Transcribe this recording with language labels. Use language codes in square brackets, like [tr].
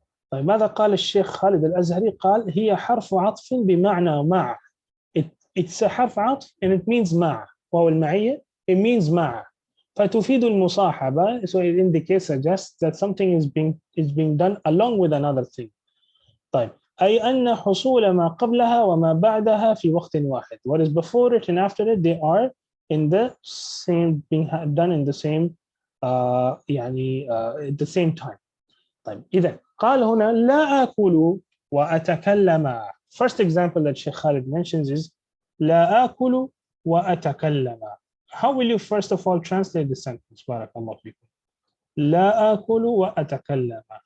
[ar] طيب ماذا قال الشيخ خالد الأزهري؟ قال هي حرف عطف بمعنى مع. [en] It's a [ar] حرف عطف [en] and it means مع. [ar] واو المعية, [en] it means [ar] مع. فتفيد المصاحبة, [en] so it indicates, suggests that something is being done along with another thing. [ar] طيب أي أن حصول ما قبلها وما بعدها في وقت واحد. [en] What is before it and after it, they are in the same, being done in the same at the same time. [ar] طيب إذا قال هنا لا آكل وأتكلم. [en] First example that Sheikh Khalid mentions is [ar] لا آكل وأتكلم. [en] How will you first of all translate the sentence? [ar] بارك الله فيكم. لا آكل وأتكلم.